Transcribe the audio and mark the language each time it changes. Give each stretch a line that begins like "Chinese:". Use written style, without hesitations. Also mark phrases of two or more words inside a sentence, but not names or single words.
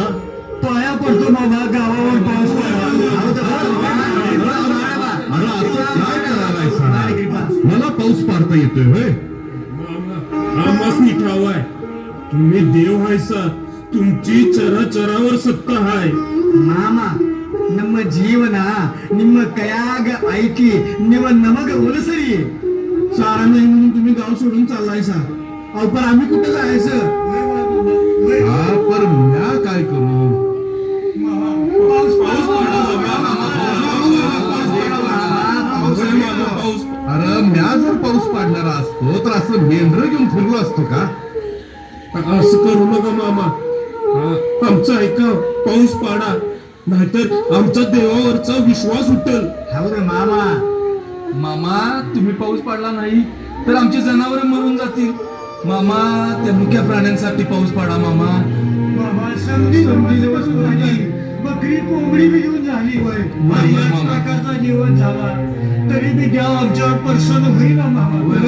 Marathi: पाया पडतो मामा, गावावर पाऊस पडा. अरे असं काय करायलाय सा? मला पाऊस पाडता येतोय होय? आम्हासनी ठाव आहे, तुम्ही देव हायसा. तुमची चराचरावर सत्ता हाय.
Kannada: ಮಾಮ ನಮ್ಮ ಜೀವನ ನಿಮ್ಮ ಕೈಯಾಗ ಐತಿ ನಿಮ್ಮ ನಮಗ ಉಳಿಸರಿ.
Marathi: चारा नाही म्हणून तुम्ही गाव सोडून चाललायसा. अहो पण आम्ही कुठे जायचं? हा, पर म्या काय करू? अरे म्या जर पाऊस पाडणारा असतो तर असं मेंढर घेऊन फिरलो असतो का? असं करू नका मामा. आमचं ऐका, पाऊस पाडा, नाहीतर आमचा देवावरचा विश्वास उठल.
Kannada: ಹೌದು ಮಾಮ.
Marathi: मामा तुम्ही पाऊस पडला नाही तर आमची जनावर मरून जातील. मामा त्या मुक्या प्राण्यांसाठी पाऊस पाडा. मामा बकरी कोंबडी बी घेऊन झाली. मामा. प्रकारचा जीवन झाला तरी बी देव आमच्यावर प्रसन्न होईल मामा.